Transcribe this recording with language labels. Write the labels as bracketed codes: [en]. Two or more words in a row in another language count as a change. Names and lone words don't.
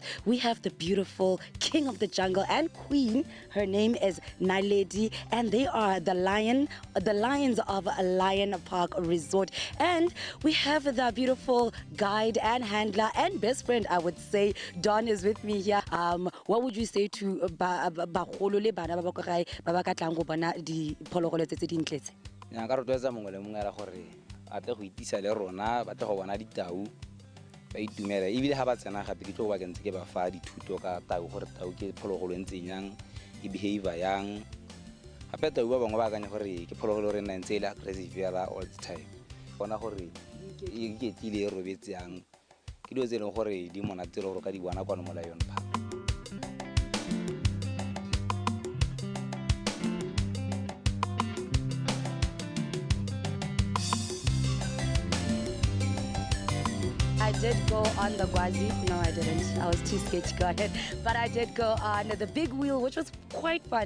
[en] We have the beautiful king of the jungle and queen. Her name is Naledi, and they are the lions of Lion Park Resort. And we have the beautiful guide and handler and best friend, I would say. Don is with me here. What would you say to [tn] bagolo le bana ba ba ka ka tlang go bona diphologolo tse dintle tse? Ya ka rotloetsa mongwe le mongwe gore a tle go itisa le rona ba tle go bona ditau ba itumela ebile ha ba tsena gape ke tlo ba kentse ke ba fa dithuto ka tau gore tau ke phologolo ntseng yang e behavior yang gape tau ba bangwe ba akanya gore ke phologolo re nna ntse ile aggressive ya [en] all the time [tn] bona gore e iketlile e robetse yang ke dilo tse leng gore di monate le gore ka di bona kwa mo Lion Park. [en] I did go on the Gwazi. No, I didn't. I was too scared to go ahead. But I did go on the big wheel, which was quite fun.